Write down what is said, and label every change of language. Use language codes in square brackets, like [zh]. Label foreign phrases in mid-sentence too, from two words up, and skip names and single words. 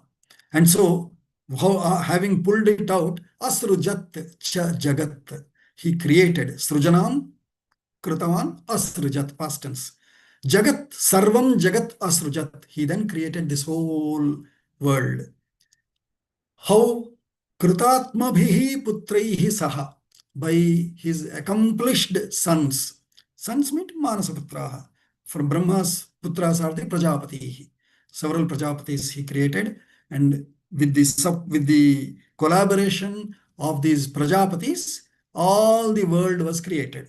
[en] And so, having pulled it out, [sa] Asrujat cha Jagat, [en] he created. [sa] Srujanam Kritavan Asrujat, [en] past tense. [sa] Jagat, Sarvam Jagat Asrujat. [en] He then created this whole world. How? [sa] Kritatmabhihi putraihi saha. [en] By his accomplished sons. Sons mean Manasaputraha. From Brahma's putras are the Prajapati. Several Prajapatis he created, and with the collaboration of these Prajapatis, all the world was created.